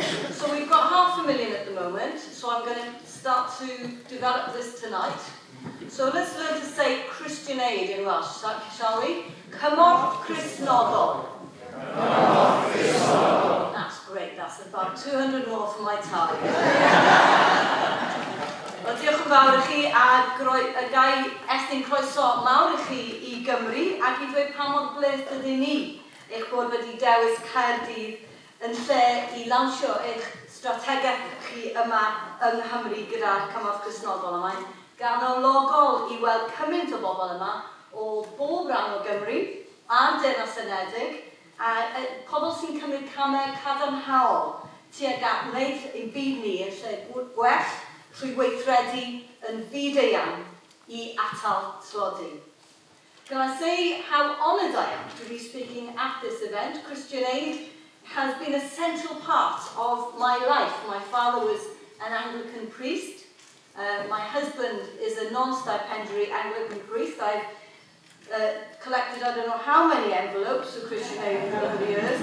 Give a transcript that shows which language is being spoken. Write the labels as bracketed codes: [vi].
[en] So we've got 500,000 at the moment, so I'm going to start to develop this tonight. So let's learn to say Christian aid in Welsh, shall we? [cy] Cymorth Cristnogol. [en] That's great, that's about 200 more for my target. [cy] Wel, diolch yn fawr I chi, a gai estyn croeso mawr I chi I Gymru, ac I dweud pa mor bleth ydyn ni eich bod wedi dewis Caerdydd yn lle I lansio eich strategaeth chi yma yng Nghymru gyda'r Cymorth Cristnogol. Mae'n ganologol I weld cymaint o bobl yma o bob ran o Gymru a'r Deyrnas Unedig, a pobl sy'n cymryd camau cadarnhaol tuag at wneud ein byd ni yn lle gwell trwy weithredu yn fyd-eang I atal tlodi. [en] Can I say how honoured I am to be speaking at this event? Christian aid has been a central part of my life. My father was an Anglican priest. My husband is a non-stipendiary Anglican priest. I've collected I don't know how many envelopes for Christian aid over the years.